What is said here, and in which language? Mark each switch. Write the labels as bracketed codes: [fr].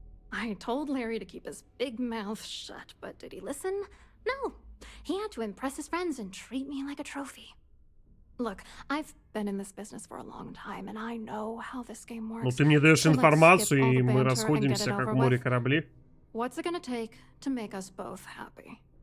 [en] I told Larry to keep his big mouth shut, but did he listen? No. He had to impress his friends and treat me like a trophy. Look, I've been in this business for a long time, and I know how this game works. [ru] Ну ты мне даешь информацию, и мы расходимся, как в море корабли. [en] What's it gonna take to make us both happy?